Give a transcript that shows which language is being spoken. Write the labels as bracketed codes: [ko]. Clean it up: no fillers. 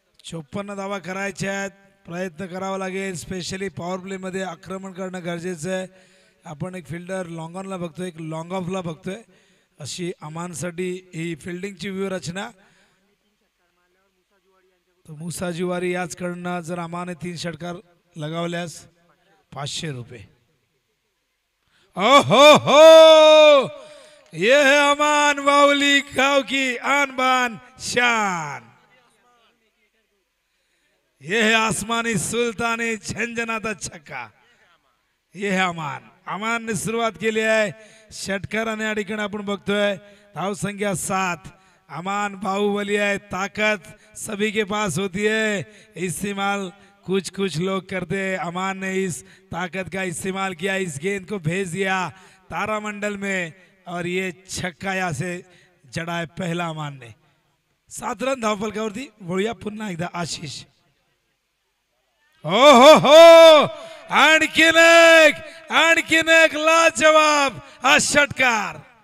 [mr] 54 धावा करायच्या आहेत. प्रयत्न करावा लागेल. स्पेशली पॉवर प्लेमध्ये आक्रमण करणं गरजेचं आहे. आपण एक फिल्डर लॉंग ऑनला बघतोय, एक लॉंग ऑफला बघतोय. अशी अमानसाठी ही फिल्डिंगची व्यूहरचना. तर मुसा जुवारी याचकडनं जर अमाने 3 षटकार लगावल्यास 500 रुपये. [hi] ओ हो, ये है अमान, वाउली गांव की आन बान शान. ये है आसमानी सुल्तानी झंझनाता छक्का. ये है अमान. [mr] अमानने सुरुवात केली आहे षटकाराने. या ठिकाणी आपण बघतोय धाव संख्या 7. [hi] अमान बाहुबली है, ताकत सभी के पास होती है, इस्तेमाल कुछ कुछ लोग करते हैं. अमान ने इस ताकत का इस्तेमाल किया, इस गेंद को भेज दिया तारामंडल में और ये छक्का यहाँ से जड़ा है पहला अमान ने. [mr] 7 रन धावफलकावरती. वळूया पुन्हा एकदा आशिष. हो, आणखीन एक लाजवाब हा षटकार.